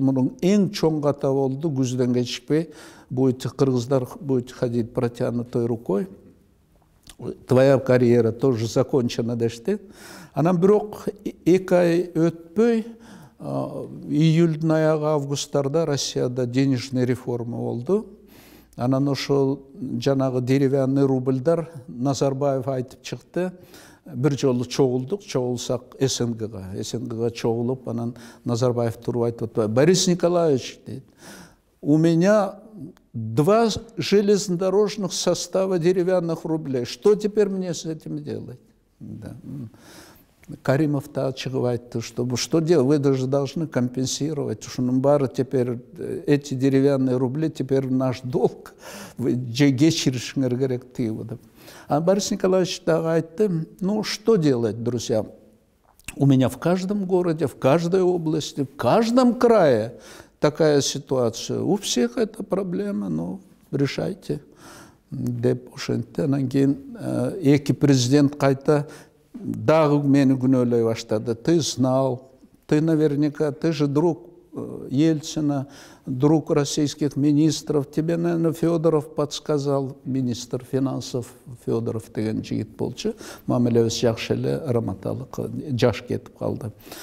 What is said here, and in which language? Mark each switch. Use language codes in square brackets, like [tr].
[ky] Мунун эң чоң ката болду, күздөн кечикпей [ru] будете, кыргыздар, будете ходить протянутой рукой, твоя карьера тоже закончена [ky] дешти. Анан бирок 2 ай өтпөй, июльдүн аягы августтарда Россияда денежный реформа болду. Анан ошол жанагы деревянный рубльдар Назарбаев айтып чыкты. Бир жолу чогулдук, чогулсак СНГга чогулуп, анан Назарбаев туруп айтып: Борис Николаевич, [ru] у меня 2 железнодорожных состава деревянных рублей. Что теперь мне с этим делать? Да. Каримов-то [ky] чыгып айтты, [ru] что делать? Вы даже должны компенсировать. [ky] Ушунун баары [ru] теперь, эти деревянные рубли, теперь наш долг. Вы [ky] кечиришиңер керек деп. [ru] А Борис Николаевич [ky] дагы айтты: [ru] ну что делать, друзья? У меня в каждом городе, в каждой области, в каждом крае такая ситуация. У всех эта проблема, ну решайте. [ky] Деп ошентти. Анан кийин эки президент кайта дагы мени күнөөлөй баштады. [ru] Ты знал, ты наверняка, ты же друг Ельцина, друг российских министров. Тебе, наверное, Федоров подсказал, министр финансов Федоров [ky] деген жигит болчу. Мамилебиз жакшы эле раматалык, жаш кетип калды.